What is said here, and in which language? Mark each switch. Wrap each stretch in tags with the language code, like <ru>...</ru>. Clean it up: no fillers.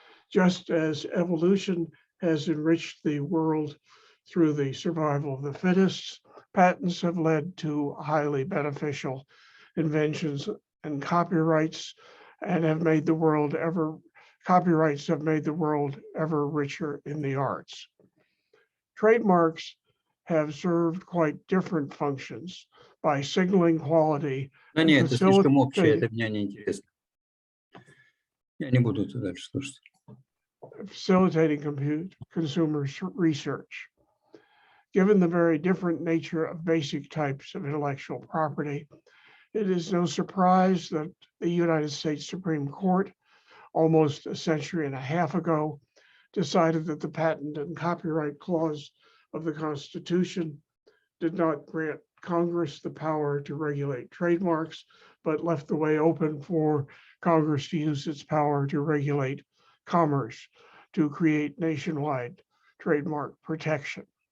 <en>Just as evolution has enriched the world through the survival of the fittest, patents have led to highly beneficial inventions and copyrights, and have made the world copyrights have made the world ever richer in the arts. Trademarks have served quite different functions by signaling quality.</en> <ru>Да нет, это слишком общее, это меня не интересно. Я не буду это дальше слушать.</ru> <en>Facilitating consumer research. Given the very different nature of basic types of intellectual property, It is no surprise that the United States Supreme Court, almost a century and a half ago, decided that the patent and copyright clause of the Constitution did not grant Congress the power to regulate trademarks, but left the way open for Congress to use its power to regulate commerce, to create nationwide trademark protection.</en>